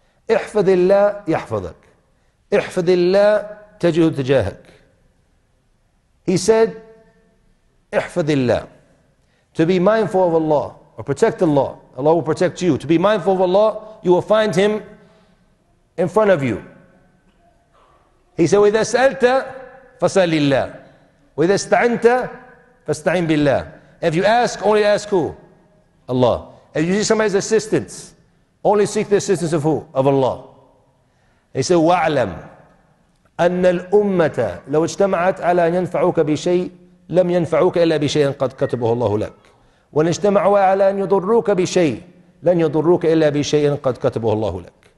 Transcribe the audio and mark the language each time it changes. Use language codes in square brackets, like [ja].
[ar] احفظ الله يحفظك. احفظ الله تجد تجاهك. [en] He said, [ar] احفظ الله. [en] To be mindful of Allah, or protect Allah. Allah will protect you. To be mindful of Allah, you will find Him in front of you. He said, [ar] وَإِذَا سَأَلْتَ فَسَأْلِ اللَّهِ وَإِذَا اسْتَعِنْتَ فَاسْتَعِنْ بِاللَّهِ. [en] If you ask, only ask who? Allah. If you need somebody's assistance, only seek the assistance of who? Of Allah. He said, [ar] وَاعْلَمْ أَنَّ الْأُمَّةَ لَوْ اجْتَمَعَتْ عَلَى أَنْ يَنْفَعُوكَ بِشَيْءٍ لَمْ يَنْفَعُوكَ إِلَّا بِشَيْءٍ قَدْ كَتَبَهُ اللَّهُ لَكَ وَإِنْ اجْتَمَعُوا عَلَى أَنْ يَضُرُّوكَ بِشَيْءٍ لَنْ يَضُرُّوكَ إِلَّا بِشَيْءٍ قَدْ كَتَبَهُ اللَّهُ لَكَ.